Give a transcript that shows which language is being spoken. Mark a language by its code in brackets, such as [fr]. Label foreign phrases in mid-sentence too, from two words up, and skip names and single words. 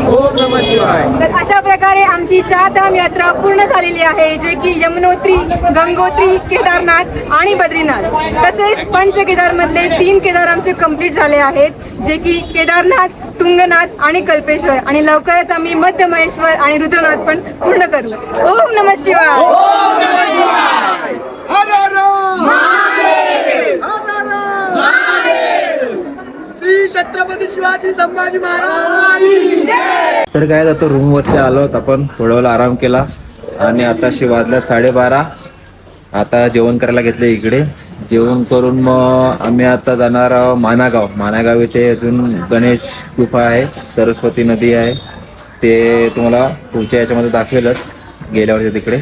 [sa] ओम नमः शिवाय. [mr] तर अशा प्रकारे आमची 4 धाम यात्रा पूर्ण झालेली आहे, जे की यमुनोत्री, गंगोत्री, केदारनाथ आणि बद्रीनाथ. तसेच पंचकेदार मधले 3 केदार आमचे कंप्लीट झाले आहेत, जे की केदारनाथ, तुंगनाथ आणि कल्पेश्वर. आणि लवकरच आम्ही मध्य महेश्वर आणि रुद्रनाथ पण पूर्ण करू. [sa] ओम नमः शिवाय. ओम नमः शिवाय. [mr] हर हर महादेव. हर हर महादेव. श्री छत्रपती शिवाजी संभाजी महाराज की जय. तर काय जातो रूम वरती आलो होतो आपण, थोडा वेळ आराम केला आणि आता वाजल्या 12:30. आता जेवण करायला घेतले इकडे. जेवण करून मग आम्ही आता जाणार मानागाव इथे अजून गणेश गुफा आहे, सरस्वती नदी आहे, ते तुम्हाला पुढच्या याच्यामध्ये दाखवेलच गेल्यावरती तिकडे.